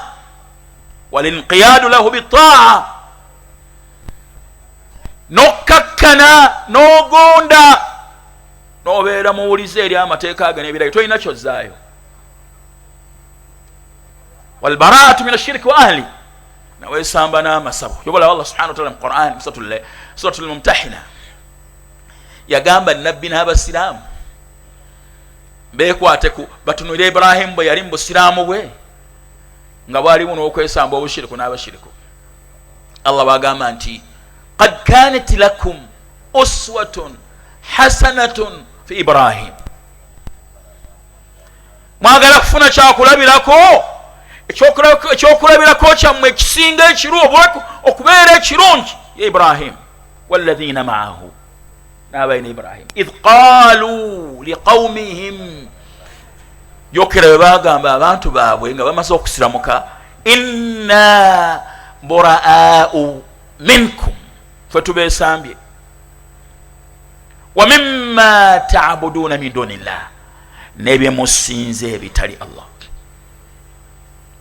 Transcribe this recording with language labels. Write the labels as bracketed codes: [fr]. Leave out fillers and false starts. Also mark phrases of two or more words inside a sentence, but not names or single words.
[ar] والانقياد له بالطاعة, [lg] n'okkakkana n'ogonda n'obeera muwulize eri amateeka ge n'ebiragiro, tolina kyozzaayo. [ar] والبراءة من الشرك وأهله, [lg] naweesamba n'amasabo. Yobola [ar] الله سبحانه وتعالى [lg] mu Qur'an suratul Mumtahina yagamba nabbi n'abasiraamu beekwate ku batunulire Ibrahim bwe yali mu busiraamu bwe nga bwalimu n'okwesamba obushiriku n'abashiriku. [ar] Allah [lg] bagamba nti [ar] قد كانت لكم أسوة حسنة في إبراهيم, [lg] mwagala kufuna kyakulabirako, ekyokulabirako kyammwe ekisinga ekiru okubeera ekirungi ye Ibrahim [ar] والذين معه, [lg] n'abaina Ibrahim [ar] إذ قالوا لقومهم, [lg] yokera bwe bagamba abantu baabwe nga bamaze okusiramuka, [ar] إنا برآء منكم, [lg] ffe tubeesambye, [ar] ومما تعبدون من دون الله, [lg] n'ebye musinze ebitali Allah.